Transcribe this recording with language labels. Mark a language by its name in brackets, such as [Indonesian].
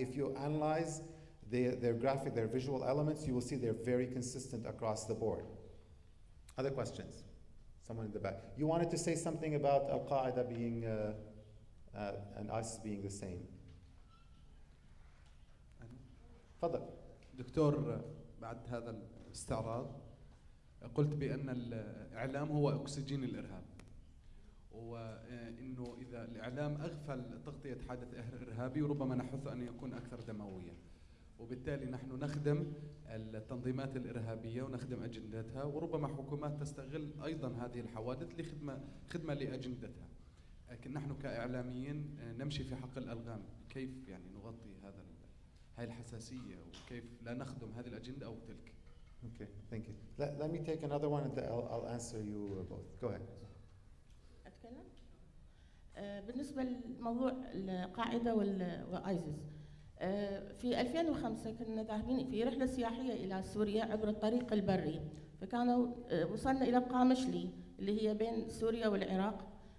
[English] If you analyze their graphic, their visual elements, you will see they're very consistent across the board. Other questions? Someone in the back. You wanted to say something about Al-Qaeda being and ISIS being the same. [Arabic] تفضل. دكتور، بعد هذا الاستعراض قلت بأن الإعلام هو أكسجين الإرهاب، وإنه إذا الإعلام أغفل تغطية حادث إرهابي ربما نحث أن يكون أكثر دمويا، وبالتالي نحن نخدم التنظيمات الإرهابية ونخدم أجندتها، وربما حكومات تستغل أيضا هذه الحوادث لخدمة لأجندتها. لكن نحن كإعلاميين نمشي في حق الألغام، كيف يعني نغطي هذا هاي الحساسية وكيف لا نخدم هذه الأجندة أو تلك. [English] Okay, thank you. Let me take another one and I'll answer you both. Go ahead. [Arabic] أتكلم؟ بالنسبة لموضوع القاعدة والآيسيس، في 2005 كنا ذاهبين في رحلة سياحية إلى سوريا عبر الطريق البري، فكانوا وصلنا إلى قامشلي اللي هي بين سوريا والعراق.